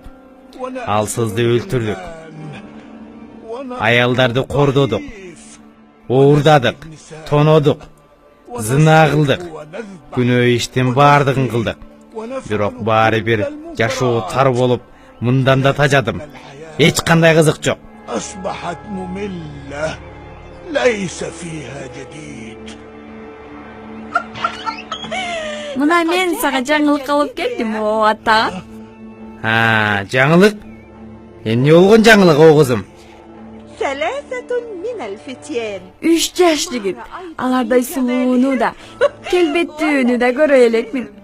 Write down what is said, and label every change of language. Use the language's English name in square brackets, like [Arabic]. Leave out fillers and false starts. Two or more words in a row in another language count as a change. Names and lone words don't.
[Kyrgyz] Алсызды өлтүрдүк. Аялдарды кордодук. Оордадык, тонодук. Зына кылдык. Күнөө иштин бардыгын кылдык. Бирок баары бир жашоо тар болуп, мындан да тажадым. Эч кандай кызык жок. [Arabic] أصبحت مملة ليس فيها جديد. [Kyrgyz] Мына мен сага жаңылык алып келдим, о ата. Жаңылык? Эмне болгон жаңылык о кызым? 3 жаш жигит. Алардай сулууну да, келбеттүүнү да көрө элекмин.